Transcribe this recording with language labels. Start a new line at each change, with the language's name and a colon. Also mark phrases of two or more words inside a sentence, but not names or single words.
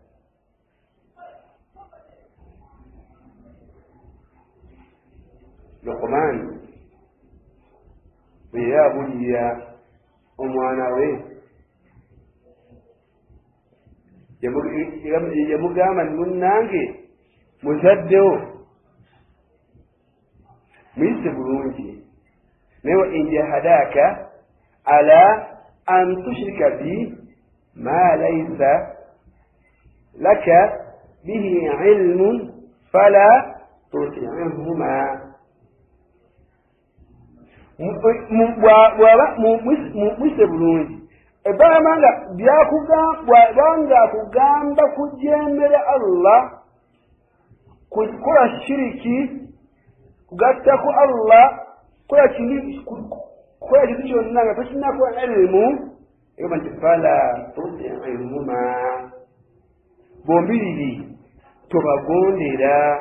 Ganda: Luqman bwe yabulira omwana we yamugamba nti munnange muzaddewo muyise bulungi naye
Arabic: وإن جاهداك على أن تشرك بي ما ليس لك به علم فلا تطعهما
Ganda: mwise bulungi ebbanga bwanga akugamba kujeemera allah kukola shiriki kugattako allah kola kintu kyonna nga tokinako ilimu egamba nti
Arabic: فلا تطعهما
Ganda: bombiriri tobagondera